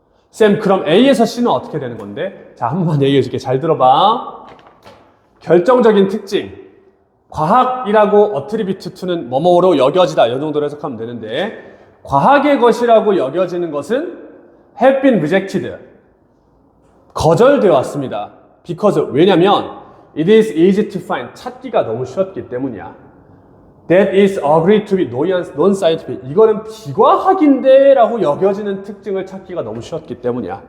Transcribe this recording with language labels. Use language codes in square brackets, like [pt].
[ko] 쌤, 그럼 A에서 C는 어떻게 되는 건데? 자, 한 번만 얘기해 줄게. 잘 들어봐. 결정적인 특징. 과학이라고 어트리뷰트 2는 뭐뭐로 여겨지다. 이 정도로 해석하면 되는데 과학의 것이라고 여겨지는 것은 [en] have been rejected. [ko] 거절되어 왔습니다. [en] because [ko] 왜냐면 [en] it is easy to find. [ko] 찾기가 너무 쉬웠기 때문이야. [en] That is agreed to be non-scientific. [ko] 이거는 비과학인데 라고 여겨지는 특징을 찾기가 너무 쉬웠기 때문이야.